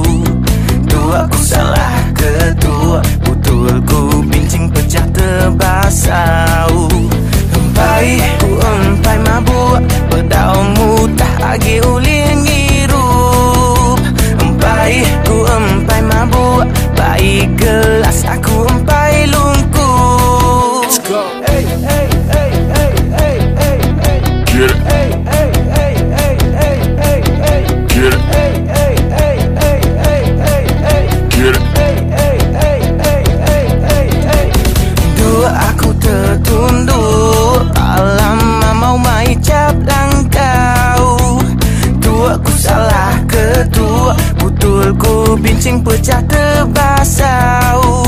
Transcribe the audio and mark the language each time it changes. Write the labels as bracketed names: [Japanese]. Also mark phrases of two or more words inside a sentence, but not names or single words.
[Iban] Dua ku salah ketua, betul ku bincing pecah terbasau. Empai ku empai mabuk, bedau mutah agi ulir ngirup. Empai ku empai mabuk, baik gelas aku empai lungku. [English] Let's go. Hey, hey, hey, hey, hey, hey, hey. Get it. Hey, hey, hey, hey, hey, hey, hey. Get it. Hey, hey, hey, hey, hey, hey, hey. Get it. Hey, hey, hey, hey, [Iban] hey, hey, hey. Dua aku tertunduk, alamak mau mai cap langkau. Dua ku salah ketua, betul ku bincing pecah terbasau.